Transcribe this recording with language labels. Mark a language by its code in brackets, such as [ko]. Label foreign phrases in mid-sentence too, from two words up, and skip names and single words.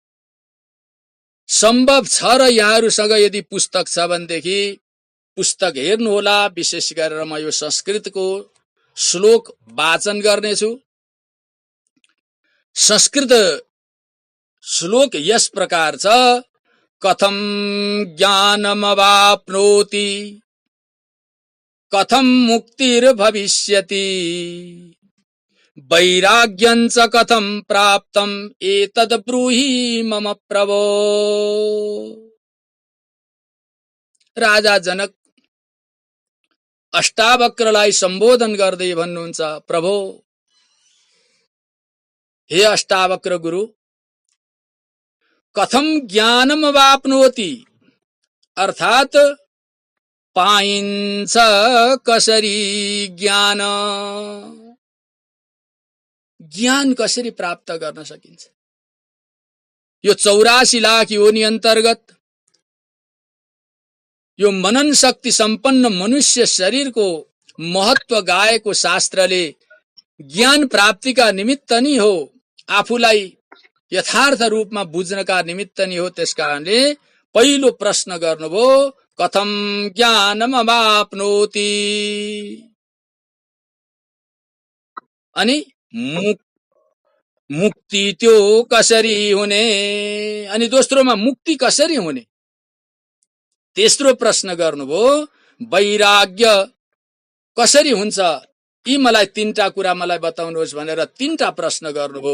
[ne] सम्भव छ र यहाँहरुसँग यदि पुस्तक छ भनेदेखि पुस्तक हेर्नुहोला। विशेष गरेर म यो संस्कृतको श्लोक वाचन गर्नेछु। संस्कृत श्लोक यस प्रकार छ। [sa] कथं ज्ञानमवाप्नोति कथं मुक्तिर्भविष्यति वैराग्यं च कथं प्राप्तम् एतद् ब्रूहि मम प्रभो। [ne] राजा जनक अष्टावक्रलाई सम्बोधन गर्दै भन्नुहुन्छ, प्रभो हे अष्टावक्र गुरु, [sa] कथम ज्ञानम वाप्नोति, [ne] अर्थात पाइन्छ कसरी ज्ञान, ज्ञान कसरी प्राप्त गर्न सकिन्छ। यो 84 लाख योनि अन्तर्गत यो मनन शक्ति सम्पन्न मनुष्य शरीरको महत्व गाएको शास्त्रले ज्ञान प्राप्तिका निमित्त नि हो, आफूलाई यथार्थ रूपमा बुझ्नका निमित्त नि हो। त्यसकारणले पहिलो प्रश्न गर्नुभयो, कथम ज्ञानम वाप्नोति, अनि मुक्ति त्यो कसरी हुने, अनि दोस्रोमा मुक्ति कसरी हुने। तेस्रो प्रश्न गर्नुभयो, वैराग्य कसरी हुन्छ, यी मलाई तीनटा कुरा मलाई बताउनुहोस् भनेर तीनटा प्रश्न गर्नुभयो।